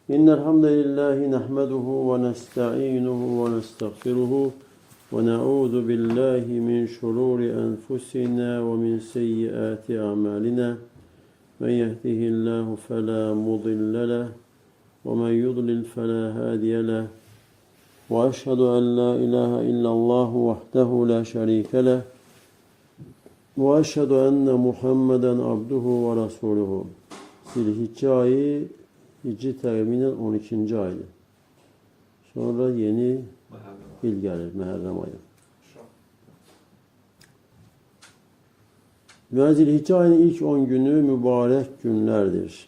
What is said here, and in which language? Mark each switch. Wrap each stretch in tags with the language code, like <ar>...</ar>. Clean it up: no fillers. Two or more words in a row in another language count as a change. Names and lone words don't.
<ar>إن الحمد لله نحمده ونستعينه ونستغفره ونعوذ بالله من شرور أنفسنا ومن سيئات أعمالنا من يهده الله فلا مضل له ومن يضلل فلا هادي له وأشهد أن لا إله إلا الله وحده لا شريك له وأشهد أن محمدا عبده ورسوله.</ar> <tr>Zilhicce ayı Hicri takvimiyle 12. aydı. Sonra yeni il gelir, Muharrem ayı. Ve Zilhicce ayının ilk 10 günü mübarek günlerdir.</tr>